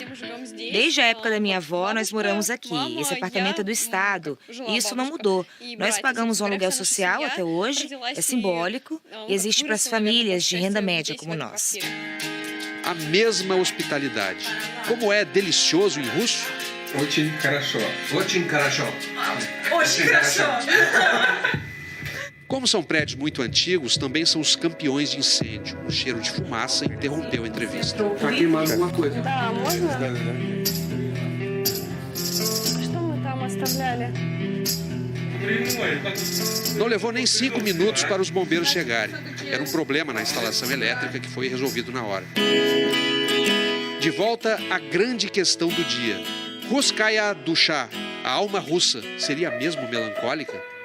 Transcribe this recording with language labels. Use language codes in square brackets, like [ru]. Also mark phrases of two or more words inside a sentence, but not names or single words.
[pt] Desde a época da minha avó, nós moramos aqui. Esse apartamento é do Estado. E isso não mudou. Nós pagamos um aluguel social até hoje, é simbólico e existe para as famílias de renda média como nós. A mesma hospitalidade. Como é delicioso em russo? [ru] Очень хорошо. Очень хорошо. Очень хорошо. [pt] Como são prédios muito antigos, também são os campeões de incêndio. O cheiro de fumaça interrompeu a entrevista. Tá queimando alguma coisa. [ru] Да, можно? Что мы там оставляли? [pt] Não levou nem 5 minutos para os bombeiros chegarem. Era um problema na instalação elétrica que foi resolvido na hora. De volta à grande questão do dia. [ru] Русская душа, [pt] a alma russa, seria mesmo melancólica?